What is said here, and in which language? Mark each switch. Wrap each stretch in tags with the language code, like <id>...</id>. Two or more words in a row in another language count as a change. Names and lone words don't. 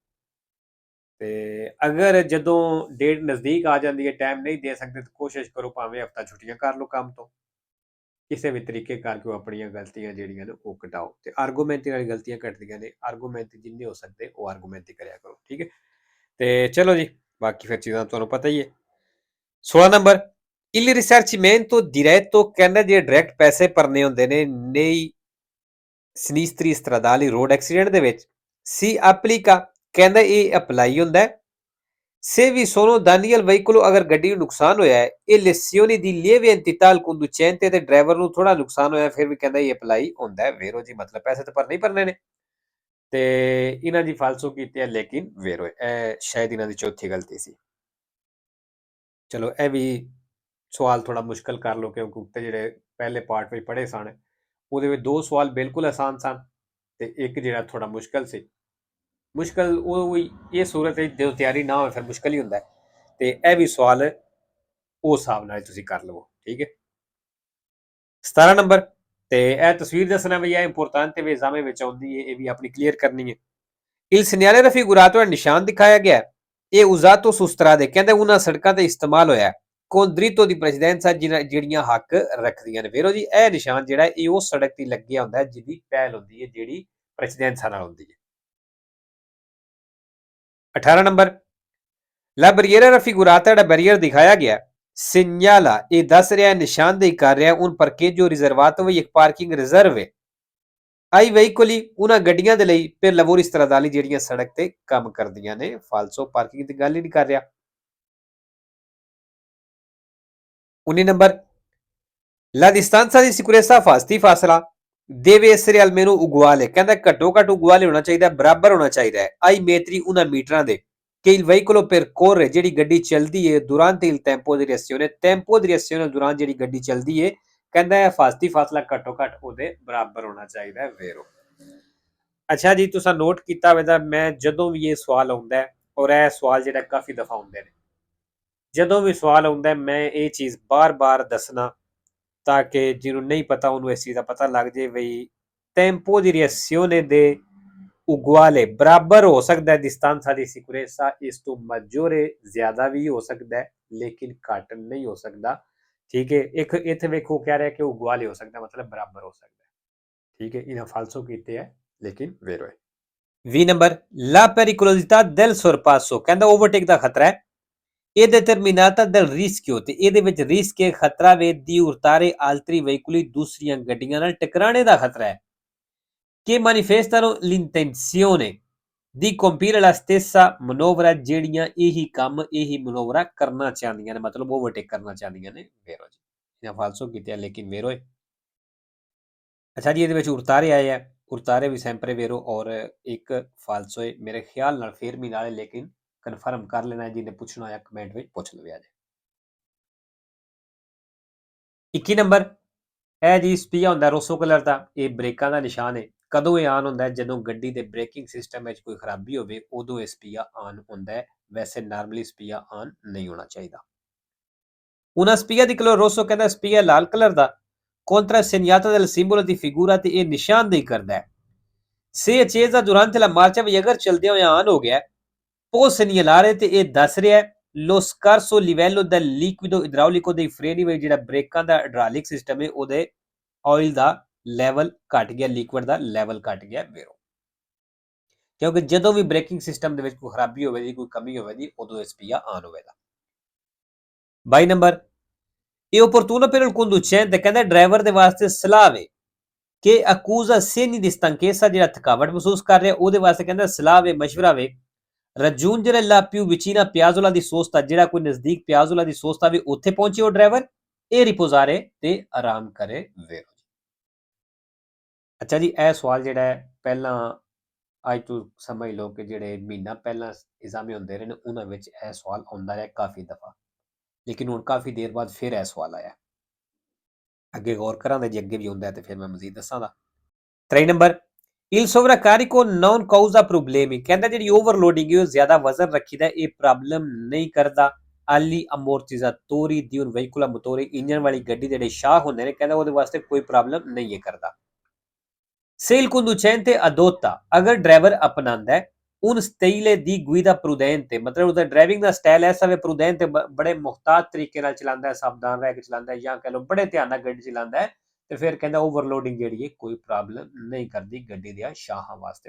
<pa>ਤੇ ਅਗਰ ਜਦੋਂ ਡੇਟ ਨਜ਼ਦੀਕ ਆ ਜਾਂਦੀ ਹੈ, ਟਾਈਮ ਨਹੀਂ ਦੇ ਸਕਦੇ, ਤਾਂ ਕੋਸ਼ਿਸ਼ ਕਰੋ ਭਾਵੇਂ ਹਫਤਾ ਛੁੱਟੀਆਂ ਕਰ ਲਓ ਕੰਮ ਤੋਂ, ਕਿਸੇ ਵੀ ਤਰੀਕੇ ਕਰਕੇ ਉਹ ਆਪਣੀਆਂ ਗਲਤੀਆਂ ਜਿਹੜੀਆਂ ਨੇ ਉਹ ਘਟਾਓ। ਤੇ ਆਰਗੂਮੈਂਟ ਨਾਲ ਗਲਤੀਆਂ ਘਟਦੀਆਂ ਨੇ, ਆਰਗੂਮੈਂਟ ਜਿੰਨੇ ਹੋ ਸਕਦੇ ਉਹ ਆਰਗੂਮੈਂਟ ਹੀ ਕਰਿਆ ਕਰੋ, ਠੀਕ ਹੈ। ਤੇ ਚਲੋ ਜੀ, ਬਾਕੀ ਫਿਰ ਚੀਜ਼ਾਂ ਤੁਹਾਨੂੰ ਪਤਾ ਹੀ ਹੈ। 16 ਨੰਬਰ,</pa> <it>il risarcimento diretto</it> <pa>ਕਹਿੰਦਾ ਜੇ ਡਾਇਰੈਕਟ ਪੈਸੇ ਭਰਨੇ ਹੁੰਦੇ ਨੇ</pa> <it>nei sinistri stradali</it> <en>road accident</en> <pa>ਦੇ ਵਿੱਚ,</pa> <it>si applica</it> <pa>ਕਹਿੰਦਾ ਇਹ ਅਪਲਾਈ ਹੁੰਦਾ ਹੈ।</pa> <it>Se vi sono danni al veicolo</it> <pa>ਅਗਰ ਗੱਡੀ ਨੂੰ ਨੁਕਸਾਨ ਹੋਇਆ ਹੈ, ਇਹ</pa> <it>lesioni di lieve entità al conducente</it> <pa>ਤੇ ਡਰਾਈਵਰ ਨੂੰ ਥੋੜਾ ਨੁਕਸਾਨ ਹੋਇਆ ਫਿਰ ਵੀ ਕਹਿੰਦਾ ਇਹ ਅਪਲਾਈ ਹੁੰਦਾ ਹੈ। ਵੇਰੋ ਜੀ, ਮਤਲਬ ਪੈਸੇ ਤਾਂ ਭਰਨੇ ਹੀ ਭਰਨੇ ਨੇ। ਤੇ ਇਹਨਾਂ ਦੀ ਫਾਲਸੋ ਕੀਤੀ ਹੈ ਲੇਕਿਨ ਵੇਰੋ, ਇਹ ਸ਼ਾਇਦ ਇਹਨਾਂ ਦੀ ਚੌਥੀ ਗਲਤੀ ਸੀ। ਚਲੋ ਇਹ ਵੀ ਸਵਾਲ ਥੋੜਾ ਮੁਸ਼ਕਲ ਕਰ ਲਓ, ਕਿਉਂਕਿ ਉੱਤੇ ਜਿਹੜੇ ਪਹਿਲੇ ਪਾਰਟ ਵਿੱਚ ਪੜ੍ਹੇ ਸਨ ਉਹਦੇ ਵਿੱਚ 2 ਸਵਾਲ ਬਿਲਕੁਲ ਆਸਾਨ ਸਨ ਤੇ ਇੱਕ ਜਿਹੜਾ ਥੋੜਾ ਮੁਸ਼ਕਲ ਸੀ। ਮੁਸ਼ਕਲ ਉਹ ਇਹ ਸੂਰਤ ਹੈ ਜਦੋਂ ਤਿਆਰੀ ਨਾ ਹੋਵੇ ਫਿਰ ਮੁਸ਼ਕਲ ਹੀ ਹੁੰਦਾ ਹੈ। ਤੇ ਇਹ ਵੀ ਸਵਾਲ ਉਸ ਹਿਸਾਬ ਨਾਲ ਤੁਸੀਂ ਕਰ ਲਵੋ, ਠੀਕ ਹੈ। 17 ਨੰਬਰ, ਤੇ ਇਹ ਤਸਵੀਰ ਦੱਸਣਾ ਵੀ ਇਹ ਇੰਪੋਰਟੈਂਟ ਵੀ ਐਗਜ਼ਾਮ ਵਿੱਚ ਆਉਂਦੀ ਹੈ, ਇਹ ਵੀ ਆਪਣੀ ਕਲੀਅਰ ਕਰਨੀ ਹੈ।</pa> <it>il segnale raffigurato</it> <pa>ਨਿਸ਼ਾਨ ਦਿਖਾਇਆ ਗਿਆ ਹੈ, ਇਹ</pa> <it>usato su strade</it> <pa>ਕਹਿੰਦੇ ਉਹਨਾਂ ਸੜਕਾਂ ਤੇ ਇਸਤੇਮਾਲ ਹੋਇਆ ਹੈ</pa> <it>con dritto di precedenza</it> <pa>ਜਿਹੜੀਆਂ ਹੱਕ ਰੱਖਦੀਆਂ ਨੇ। ਵੇਰੋ ਜੀ, ਇਹ ਨਿਸ਼ਾਨ ਜਿਹੜਾ ਇਹ ਉਹ ਸੜਕ ਤੇ ਲੱਗਿਆ ਹੁੰਦਾ ਜਿਹਦੀ ਪਹਿਲ ਹੁੰਦੀ ਹੈ, ਜਿਹੜੀ ਪ੍ਰੈਸੀਡੈਂਸਾਂ ਨਾਲ ਹੁੰਦੀ ਹੈ। 18 ਨੰਬਰ,</pa> <it>La barriera raffigurata</it> <pa>ਜਿਹੜਾ ਬੈਰੀਅਰ ਦਿਖਾਇਆ ਗਿਆ segnala ਇਹ ਦੱਸ ਰਿਹਾ ਨਿਸ਼ਾਨਦੇਹੀ ਕਰ ਰਿਹਾ</pa> <it>un parcheggio riservato</it> <pa>ਵੀ ਇੱਕ ਪਾਰਕਿੰਗ ਰਿਜ਼ਰਵ ਹੈ</pa> <it>ai veicoli</it> <pa>ਉਹਨਾਂ ਗੱਡੀਆਂ ਦੇ ਲਈ</pa> <it>per lavori stradali</it> <pa>ਜਿਹੜੀਆਂ ਸੜਕ ਤੇ ਕੰਮ ਕਰਦੀਆਂ ਨੇ। ਫਾਲਸੋ ਪਾਰਕਿੰਗ ਦੀ ਗੱਲ ਹੀ ਨਹੀਂ ਕਰ ਰਿਹਾ। 19 ਨੰਬਰ,</pa> <it>La distanza di sicurezza</it> <pa>ਫਾਸਤੀ ਫਾਸਲਾ</pa> <it>deve essere almeno uguale</it> <pa>ਕਹਿੰਦਾ ਘੱਟੋ ਘੱਟ uguale ਹੋਣਾ ਚਾਹੀਦਾ, ਬਰਾਬਰ ਹੋਣਾ ਚਾਹੀਦਾ ਹੈ</pa> <it>ai metri</it> <pa>ਉਹਨਾਂ ਮੀਟਰਾਂ ਦੇ</pa> <it>che il veicolo percorre</it> <pa>ਜਿਹੜੀ ਗੱਡੀ ਚੱਲਦੀ ਹੈ</pa> <it>durante il tempo di reazione tempo di reazione</it> <pa>ਦੌਰਾਨ ਜਿਹੜੀ ਗੱਡੀ ਚੱਲਦੀ ਹੈ, ਕਹਿੰਦਾ ਹੈ ਫਾਸਤੀ ਫਾਸਲਾ ਘੱਟੋ ਘੱਟ ਉਹਦੇ ਬਰਾਬਰ ਹੋਣਾ ਚਾਹੀਦਾ ਹੈ। ਵੇਰੋ ਅੱਛਾ ਜੀ, ਤੁਸੀਂ ਨੋਟ ਕੀਤਾ ਹੋਵੇਗਾ ਮੈਂ ਜਦੋਂ ਵੀ ਇਹ ਸਵਾਲ ਆਉਂਦਾ ਹੈ, ਔਰ ਇਹ ਸਵਾਲ ਜਿਹੜਾ ਕਾਫੀ ਦਫਾ ਆਉਂਦੇ ਨੇ, ਜਦੋਂ ਵੀ ਸਵਾਲ ਆਉਂਦਾ ਮੈਂ ਇਹ ਚੀਜ਼ ਬਾਰ-ਬਾਰ ਦੱਸਣਾ ਤਾਂ ਕਿ ਜਿਹਨੂੰ ਨਹੀਂ ਪਤਾ ਉਹਨੂੰ ਇਸ ਚੀਜ਼ ਦਾ ਪਤਾ ਲੱਗ ਜੇ ਬਈ</pa> <it>tempo di reazione de uguale</it> <pa>ਬਰਾਬਰ ਹੋ ਸਕਦਾ ਹੈ</pa> <it>distanza di sicurezza,</it> <pa>ਇਸ ਤੋਂ maggiore ਜ਼ਿਆਦਾ ਵੀ ਹੋ ਸਕਦਾ ਹੈ ਲੇਕਿਨ ਘੱਟ ਨਹੀਂ ਹੋ ਸਕਦਾ, ਠੀਕ ਹੈ। ਇੱਕ ਇੱਥੇ ਵੇਖੋ ਕਹਿ ਰਿਹਾ ਕਿ uguale ਹੋ ਸਕਦਾ, ਮਤਲਬ ਬਰਾਬਰ ਹੋ ਸਕਦਾ, ਠੀਕ ਹੈ। ਇਹਨਾਂ ਫਾਲਸੋ ਕੀਤੇ ਹੈ ਲੇਕਿਨ ਵੇਰੋ ਹੈ। 20 ਨੰਬਰ,</pa> <it>la pericolosità del sorpasso</it> <pa>ਕਹਿੰਦਾ ਓਵਰਟੇਕ ਦਾ ਖਤਰਾ ਹੈ ਇਹ</pa> <it>determinata del rischio</it> <pa>ਤੇ ਇਹਦੇ ਵਿੱਚ ਰਿਸਕ ਹੈ, ਖਤਰਾ ਵੇ</pa> <it>di urtare altri veicoli</it> <pa>ਦੂਸਰੀਆਂ ਗੱਡੀਆਂ ਨਾਲ ਟਕਰਾਣੇ ਦਾ ਖਤਰਾ ਹੈ</pa> <it>che manifestano l'intenzione di compiere la stessa manovra</it> <pa>ਜਿਹੜੀਆਂ ਇਹੀ ਕੰਮ ਇਹੀ ਮਨੋਵਰਾ ਕਰਨਾ ਚਾਹੁੰਦੀਆਂ ਨੇ, ਮਤਲਬ ਓਵਰਟੇਕ ਕਰਨਾ ਚਾਹੁੰਦੀਆਂ ਨੇ। ਵੇਰੋ ਜੀ, ਇਹਨਾਂ ਫਾਲਸੋ ਕੀਤੇ ਲੇਕਿਨ ਵੇਰੋ ਹੈ। ਅੱਛਾ ਜੀ, ਇਹਦੇ ਵਿੱਚ ਉਰਤਾਰੇ ਆਏ ਹੈ, ਉਰਤਾਰੇ ਵੀ</pa> <it>sempre vero</it> <pa>ਔਰ ਇੱਕ ਫਾਲਸੋ ਹੈ ਮੇਰੇ ਖਿਆਲ ਨਾਲ, ਫੇਰ ਵੀ ਨਾਲੇ ਲੇਕਿਨ ਕਨਫਰਮ ਕਰ ਲੈਣਾ, ਜਿਹਨੇ ਪੁੱਛਣਾ ਹੋਇਆ ਕਮੈਂਟ ਵਿੱਚ ਪੁੱਛ ਲਵੇ। ਅੱਜ 21 ਨੰਬਰ, ਇਹ ਜੀ ਸਪੀਆ ਹੁੰਦਾ ਰੋਸੋ ਕਲਰ ਦਾ, ਇਹ ਬ੍ਰੇਕਾਂ ਦਾ ਨਿਸ਼ਾਨ ਹੈ। ਕਦੋਂ ਇਹ ਆਨ ਹੁੰਦਾ ਹੈ? ਜਦੋਂ ਗੱਡੀ ਦੇ</pa> <en>braking system</en> <pa>ਵਿੱਚ ਕੋਈ ਖਰਾਬੀ ਹੋਵੇ ਉਦੋਂ ਇਹ ਸਪੀਆ ਆਨ ਹੁੰਦਾ ਹੈ, ਵੈਸੇ ਨਾਰਮਲੀ ਸਪੀਆ ਆਨ ਨਹੀਂ ਹੋਣਾ ਚਾਹੀਦਾ।</pa> <it>Una spia di color rosso</it> <pa>ਕਹਿੰਦਾ spia ਲਾਲ ਕਲਰ ਦਾ</pa> <it>contra segnata del simbolo di figura</it> <pa>ਤੇ ਇਹ ਨਿਸ਼ਾਨਦੇਹੀ ਕਰਦਾ ਹੈ।</pa> <it>Se accesa durante la marcia</it> <pa>ਵੀ ਅਗਰ ਚਲਦਿਆਂ ਹੋਇਆ ਆਨ ਹੋ ਗਿਆ</pa> <it>può segnalare</it> <pa>ਤੇ ਇਹ ਦੱਸ ਰਿਹਾ ਹੈ</pa> <it>lo scarso livello del liquido idraulico dei freni</it> <pa>ਵਿੱਚ ਜਿਹੜਾ ਬ੍ਰੇਕਾਂ ਦਾ</pa> <en>hydraulic system</en> <pa>ਹੈ ਉਹਦੇ ਆਇਲ ਦਾ ਲੈਵਲ ਘਟ ਗਿਆ, ਲਿਕੁਇਡ ਦਾ ਲੈਵਲ ਘਟ ਗਿਆ ਵੇਰੋ। ਕਿਉਂਕਿ ਜਦੋਂ ਵੀ</pa> <en>braking system</en> <pa>ਦੇ ਵਿੱਚ ਕੋਈ ਖਰਾਬੀ ਹੋਵੇਗੀ, ਕੋਈ ਕਮੀ ਹੋਵੇਗੀ, ਉਦੋਂ ਇਹ ਸਪੀਆ ਆਨ ਹੋਵੇਗਾ। 22 ਨੰਬਰ ਇਹ</pa> <it>opportuno per il conducente</it> <pa>ਕਹਿੰਦਾ ਡਰਾਈਵਰ ਦੇ ਵਾਸਤੇ ਸਲਾਹ ਵੇ ਕਿ</pa> <it>accusa segni di stanchezza</it> <pa>ਜਿਹੜਾ ਥਕਾਵਟ ਮਹਿਸੂਸ ਕਰ ਰਿਹਾ ਉਹਦੇ ਵਾਸਤੇ ਕਹਿੰਦਾ ਸਲਾਹ ਵੇ, ਮਸ਼ਵਰਾ ਵੇ</pa> <it>raggiungere la più vicina piazzola di sosta</it> <pa>ਜਿਹੜਾ ਕੋਈ ਨਜ਼ਦੀਕ</pa> <it>piazzola di sosta</it> <pa>ਵੀ ਉੱਥੇ ਪਹੁੰਚੇ ਉਹ ਡਰਾਈਵਰ ਇਹ ਰਿਪੋਜ਼ਾਰੇ ਤੇ ਆਰਾਮ ਕਰੇ ਵੇਰੋ। ਅੱਛਾ ਜੀ, ਇਹ ਸਵਾਲ ਜਿਹੜਾ ਹੈ ਪਹਿਲਾਂ ਅੱਜ ਤੋਂ ਸਮਝ ਲਓ ਕਿ ਜਿਹੜੇ ਮਹੀਨਾ ਪਹਿਲਾਂ ਐਗਜ਼ਾਮ ਹੁੰਦੇ ਰਹੇ ਨੇ ਉਹਨਾਂ ਵਿੱਚ ਇਹ ਸਵਾਲ ਆਉਂਦਾ ਰਿਹਾ ਕਾਫੀ ਦਫਾ, ਲੇਕਿਨ ਹੁਣ ਕਾਫੀ ਦੇਰ ਬਾਅਦ ਫਿਰ ਇਹ ਸਵਾਲ ਆਇਆ। ਅੱਗੇ ਗੌਰ ਕਰਾਂਗੇ ਜੇ ਅੱਗੇ ਵੀ ਆਉਂਦਾ ਤੇ ਫਿਰ ਮੈਂ ਮਜ਼ੀਦ ਦੱਸਾਂਗਾ। 3 ਨੰਬਰ</pa> <it>il sovraccarico non causa problemi</it> <pa>ਕਹਿੰਦਾ ਜਿਹੜੀ ਓਵਰਲੋਡਿੰਗ ਹੈ ਉਹ ਜ਼ਿਆਦਾ ਵਜ਼ਨ ਰੱਖੀਦਾ ਇਹ ਪ੍ਰੋਬਲਮ ਨਹੀਂ ਕਰਦਾ।</pa> <it>agli ammortizzatori di un veicolo a motore</it> <pa>ਇੰਜਨ ਵਾਲੀ ਗੱਡੀ ਦੇ ਜਿਹੜੇ ਸ਼ਾਹ ਹੁੰਦੇ ਨੇ ਕਹਿੰਦਾ ਉਹਦੇ ਵਾਸਤੇ ਕੋਈ ਪ੍ਰੋਬਲਮ ਨਹੀਂ ਹੈ ਕਰਦਾ।</pa> <it>Se il conducente adotta</it> <pa>ਅਗਰ ਡਰਾਈਵਰ ਅਪਣਾਉਂਦਾ ਹੈ</pa> <it>un stile di guida prudente</it> <pa>ਮਤਲਬ ਉਹਦਾ ਡਰਾਈਵਿੰਗ ਦਾ ਸਟਾਈਲ ਐਸਾ ਵੇ prudente ਬੜੇ ਮੁਹਤਾਤ ਤਰੀਕੇ ਨਾਲ ਚਲਾਉਂਦਾ ਹੈ, ਸਾਵਧਾਨ ਰਹਿ ਕੇ ਚਲਾਉਂਦਾ ਹੈ ਜਾਂ ਕਹ ਲਓ ਬੜੇ ਧਿਆਨ ਨਾਲ ਗੱਡੀ ਚਲਾਉਂਦਾ ਹੈ ਤੇ ਫਿਰ ਕਹਿੰਦਾ ਓਵਰਲੋਡਿੰਗ ਜਿਹੜੀ ਹੈ ਕੋਈ ਪ੍ਰੋਬਲਮ ਨਹੀਂ ਕਰਦੀ ਗੱਡੀ ਦੇ ਸ਼ਾਹਾਂ ਵਾਸਤੇ।</pa>